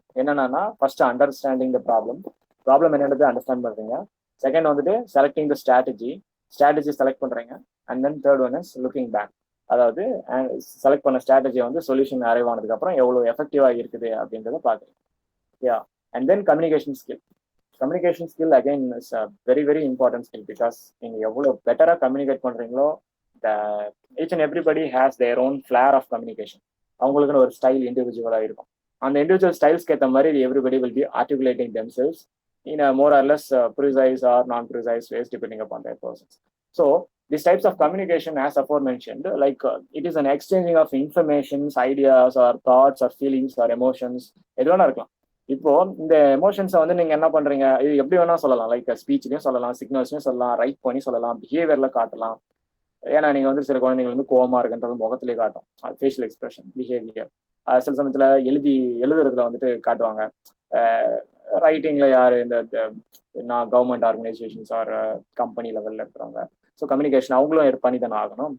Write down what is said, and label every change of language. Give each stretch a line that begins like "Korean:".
Tamil: என்னன்னா, first understanding the problem என்னன்றது understand பண்றீங்க. செகண்ட் வந்துட்டு செலக்டிங் த ஸ்ட்ராட்டஜி செலக்ட் பண்றீங்க.
English: And then third one is looking back.
Tamil: அதாவது செலக்ட் பண்ண ஸ்ட்ராட்டஜி வந்து சொல்யூஷன் அரைவ் ஆனதுக்கு அப்புறம் எவ்வளவு எஃபெக்டிவா இருக்குது அப்படின்றத பாக்குறீங்க.
English: Yeah. And then communication skill. Communication skill again is a very very important skill because
Tamil: நீங்க எவ்வளவு பெட்டரா கம்யூனிகேட் பண்றீங்களோ,
English: each and everybody has their own flair of communication.
Tamil: அவங்களுக்குன்னு ஒரு ஸ்டைல் இண்டிவிஜுவலா இருக்கும். அந்த இண்டிவிஜுவல் ஸ்டைல்ஸ்க்கு ஏற்ற மாதிரி
English: everybody will be articulating themselves in a more or less precise or non-precise ways depending upon their persons. So these types of communication, as aforementioned, like it is an exchanging of informations, ideas or thoughts or feelings or emotions.
Tamil: எது வேணா இருக்கலாம். இப்போ இந்த எமோஷன்ஸை வந்து நீங்க என்ன பண்றீங்க, இது எப்படி வேணா சொல்லலாம். லைக் ஸ்பீச்லயும் சொல்லலாம், சிக்னல்ஸ்லயும் சொல்லலாம், ரைட் பண்ணி சொல்லலாம், பிஹேவியர்ல காட்டலாம். ஏன்னா நீங்க வந்து சில குழந்தைங்க வந்து கோவமா இருக்குன்றது முகத்திலே காட்டும், ஃபேஷியல் எக்ஸ்பிரஷன், பிஹேவியர். சில சமயத்துல எழுதுறதுல வந்துட்டு காட்டுவாங்க. ரைட்டிங்ல யாரு இந்த நான் கவர்மெண்ட் ஆர்கனைசேஷன்ஸ் ஆர் கம்பெனி லெவல்ல இருக்கிறவங்க, ஸோ கம்யூனிகேஷன் அவங்களும் பண்ணி தானே ஆகணும்.